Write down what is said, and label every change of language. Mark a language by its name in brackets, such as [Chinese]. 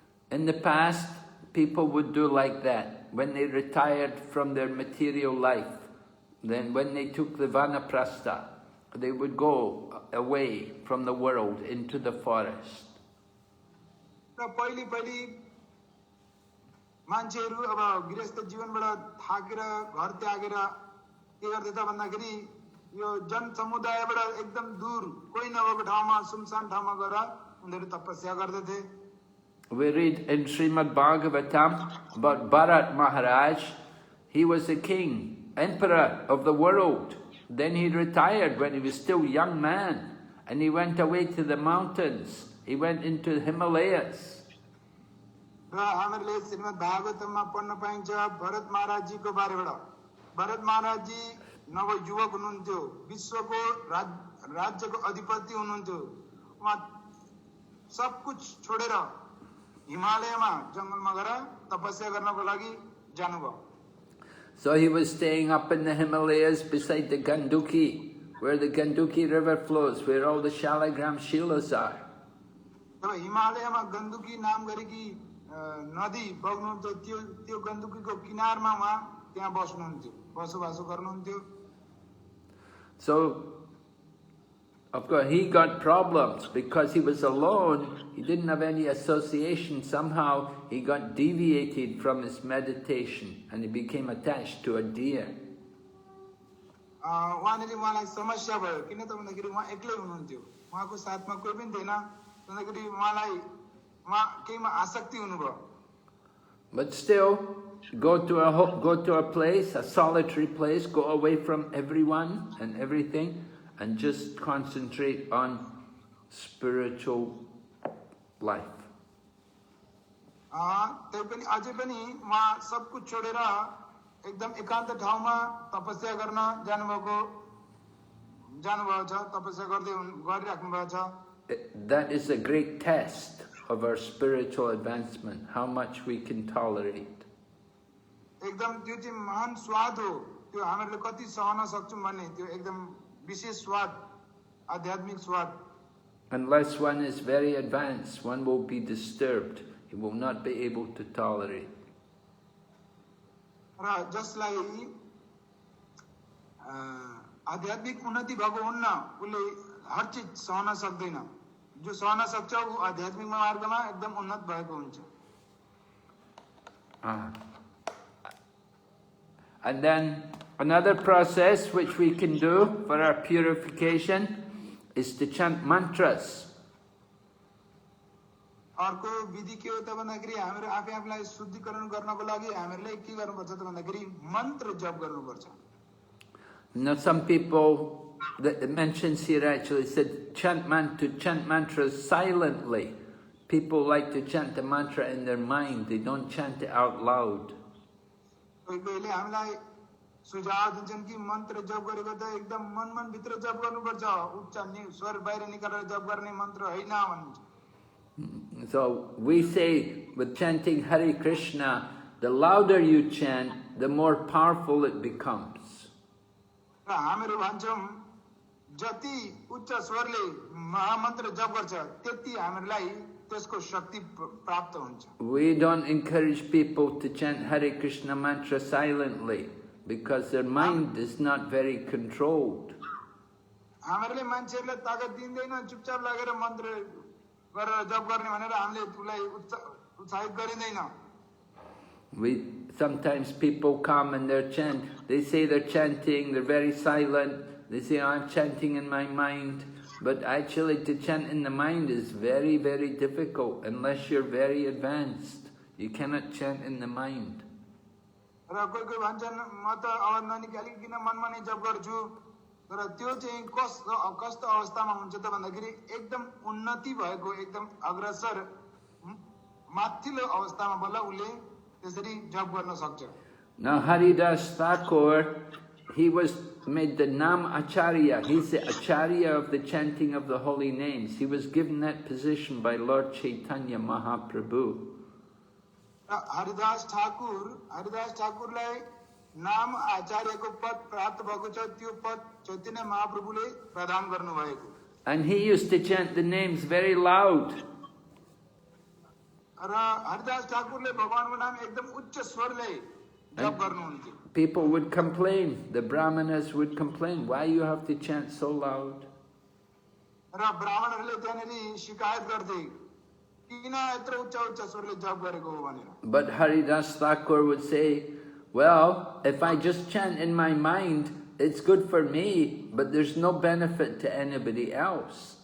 [English] In the past, people would do like that. When they retired from their material life, then when they took the vanaprastha, they would go away from the world into the forest. [Nepali] र पहिले मान्छेहरू अब गृहस्थ जीवनबाट थाकेर घर त्यागेर के गर्दै त भन्दाखेरि यो जन समुदायबाट एकदम दूर कोही नभएको ठाउँमा सुनसान ठाउँमा गएर उनीहरू तपस्या गर्दथे। [English] We read in Srimad Bhagavatam about Bharat Maharaj. He was the king, emperor of the world. Then he retired when he was still a young man, and he went away to the mountains. He went into the Himalayas. [Nepali] र हामीहरूले श्रीमद् भागवतममा पढ्न पाइन्छ भरत महाराज जीको बारेबाट। भरत महाराज जी नवयुवक हुनुहुन्थ्यो, विश्वको राज्यको अधिपति हुनुहुन्थ्यो। उहाँ सब कुछ छोडेर हिमालयमा जंगलमा गएर तपस्या गर्नको लागि जानुभयो। [English] So he was staying up in the Himalayas beside the Ganduki, where the Ganduki river flows, where all the Shalagram Shilas are. [Nepali] तब हिमालयमा गण्डकी नाम गरेकी नदी बग्नुहुन्थ्यो, त्यो गण्डकीको किनारमा उहाँ त्यहाँ बस्नुहुन्थ्यो, बसोबासो गर्नुहुन्थ्यो। [English] So, of course, he got problems because he was alone. He didn't have any association. Somehow he got deviated from his meditation and he became attached to a deer. [Nepali] उहाँले उहाँलाई समस्या भयो किन त भन्दाखेरि उहाँ एक्लै हुनुहुन्थ्यो, उहाँको साथमा कोही पनि थिएन, भन्दाखेरि उहाँलाई उहाँ केहीमा आसक्ति हुनुभयो। [English] But still, go to a place, a solitary place, go away from everyone and everything, and just concentrate on spiritual life. [Nepali] त्यही पनि अझै पनि उहाँ सब कुछ छोडेर एकदम एकान्त ठाउँमा तपस्या गर्न जानुभएको छ, तपस्या गरिराख्नु भएको छ। [English] That is a great test of our spiritual advancement, how much we can tolerate. [Nepali] एकदम त्यो चाहिँ महान स्वाद हो, त्यो हामीले कति सहन सक्छौं भन्ने त्यो एकदम विशेष स्वाद, आध्यात्मिक स्वाद। [English] Unless one is very advanced, one will be disturbed. He will not be able to tolerate. [Nepali] र जसलाई आध्यात्मिक उन्नति भएको हुन्न उसले हर चीज सहन सक्दैन जो सहन सक्छ ऊ आध्यात्मिक मार्गमा एकदम उन्नत भएको हुन्छ [English] And then another process which we can do for our purification is to chant mantras. [Nepali] अर्को विधि के हो त भन्दाखेरि हामीले आफै आफूलाई शुद्धिकरण गर्नको लागि हामीलाई के गर्नुपर्छ त भन्दाखेरि मन्त्र जप गर्नुपर्छ [English] Now some people, that it mentions here actually, said to chant mantras silently. People like to chant the mantra in their mind, they don't chant it out loud. [Nepali] कोही कोहीले हामीलाई सुझाव दिन्छन् कि मन्त्र जप गरेको त एकदम मन भित्र जप गर्नुपर्छ उच्च स्वर बाहिर निकालेर जप गर्ने मन्त्र होइन भन्छ [English] So we say with chanting Hare Krishna, the louder you chant, the more powerful it becomes. [Nepali] र हामीहरू भन्छौँ जति उच्च स्वरले महामन्त्र जप गर्छ त्यति हामीलाई त्यसको शक्ति प्राप्त हुन्छ [English] We don't encourage people to chant Hare Krishna mantra silently because their mind is not very controlled. [Nepali] हामीहरूले मान्छेहरूलाई ताकत दिँदैन चुपचाप लागेर मन्त्र गरेर जप गर्ने भनेर हामीले उसलाई उत्साहित गरिँदैन [English] Sometimes people come and they say they're chanting, they're very silent, they say, oh, I'm chanting in my mind. But actually to chant in the mind is very, very difficult unless you're very advanced. You cannot chant in the mind. [Nepali] र कोही कोही भन्छन् म त आवाज ननिकाली किन मनमा नै जप गर्छु तर त्यो चाहिँ कस्तो अवस्थामा हुन्छ त भन्दाखेरि एकदम उन्नति भएको एकदम अग्रसर माथिल्लो अवस्थामा बल्ल उसले त्यसरी जप गर्न सक्छ [English] Now Haridas Thakur, he was made the Nam Acharya. He's the Acharya of the chanting of the holy names. He was given that position by Lord Chaitanya Mahaprabhu. [Nepali] Haridas ठाकुरलाई नाम आचार्यको पद प्राप्त भएको छ त्यो पद चैतन्य महाप्रभुले प्रदान गर्नुभएको [English] And he used to chant the names very loud. [Nepali] र हरिदास ठाकुरले भगवानको नाम एकदम उच्च स्वरले जप गर्नुहुन्थ्यो [English] People would complain, the Brahmanas would complain, why you have to chant so loud? [Nepali] र ब्राह्मणहरूले त्यहाँनिर शिकायत गर्थे किन यत्रो उच्च उच्च स्वरले जप गरेको हो भनेर [English] But Haridas Thakur would say, well, if I just chant in my mind, it's good for me, but there's no benefit to anybody else.